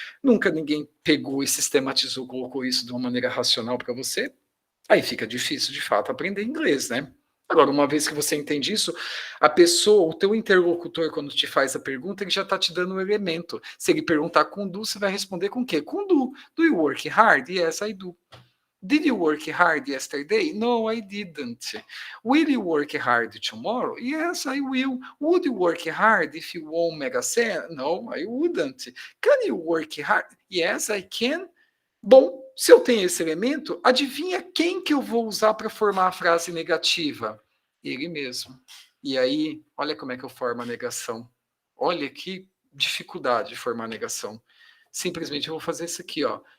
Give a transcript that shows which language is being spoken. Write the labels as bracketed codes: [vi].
[pt] Nunca ninguém pegou e sistematizou, colocou isso de uma maneira racional para você? Aí fica difícil, de fato, aprender inglês, né? Agora, uma vez que você entende isso, a pessoa, o teu interlocutor, quando te faz a pergunta, ele já está te dando um elemento. Se ele perguntar com do, você vai responder com o quê? Com do. [en] Do you work hard? Yes, I do. Did you work hard yesterday? No, I didn't. Will you work hard tomorrow? Yes, I will. Would you work hard if you won Mega Sena? No, I wouldn't. Can you work hard? Yes, I can. [pt] Bom, se eu tenho esse elemento, adivinha quem que eu vou usar para formar a frase negativa? Ele mesmo. E aí, olha como é que eu formo a negação. Olha que dificuldade de formar a negação. Simplesmente eu vou fazer isso aqui, ó.